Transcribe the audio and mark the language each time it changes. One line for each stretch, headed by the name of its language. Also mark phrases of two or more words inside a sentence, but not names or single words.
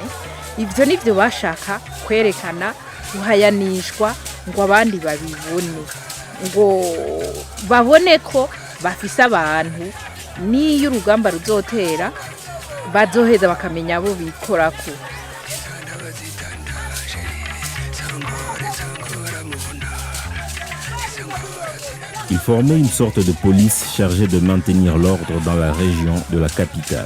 Rundi: Ivyo nivyo bashaka kwerekana, guhayanishwa ngo abandi babibone, ngo babone ko bafise abantu niyo urugamba ruzotera bazoheza bakamenya abo bikorako.
French: Ils formaient une sorte de police chargée de maintenir l'ordre dans la région de la capitale.